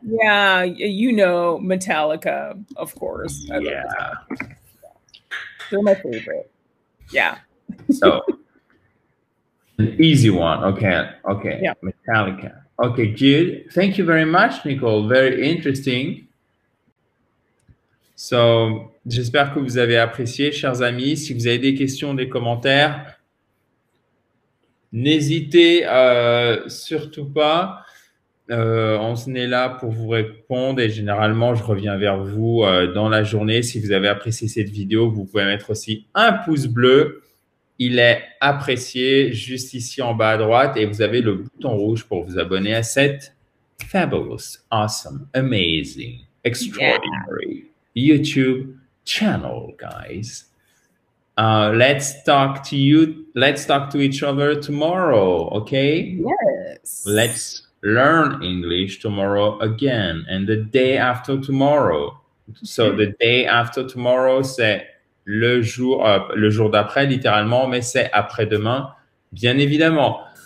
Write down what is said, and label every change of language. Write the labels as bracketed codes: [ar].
[en] Yeah, you know Metallica, of course. I love Yeah. Metallica. They're my favorite. Yeah. So, an easy one. Okay. Yeah. Metallica. Okay, good. Thank you very much, Nicole. Very interesting. [fr] So, j'espère que vous avez apprécié, chers amis. Si vous avez des questions, des commentaires, n'hésitez surtout pas. On est là pour vous répondre et généralement, je reviens vers vous dans la journée. Si vous avez apprécié cette vidéo, vous pouvez mettre aussi un pouce bleu. Il est apprécié juste ici en bas à droite et vous avez le bouton rouge pour vous abonner à cette [en] fabulous, awesome, amazing, extraordinary YouTube channel, guys. Let's talk to each other tomorrow, okay? Yes. Let's learn English tomorrow again and the day after tomorrow. So the day after tomorrow, [fr] c'est le jour d'après, littéralement, mais c'est après-demain, bien évidemment.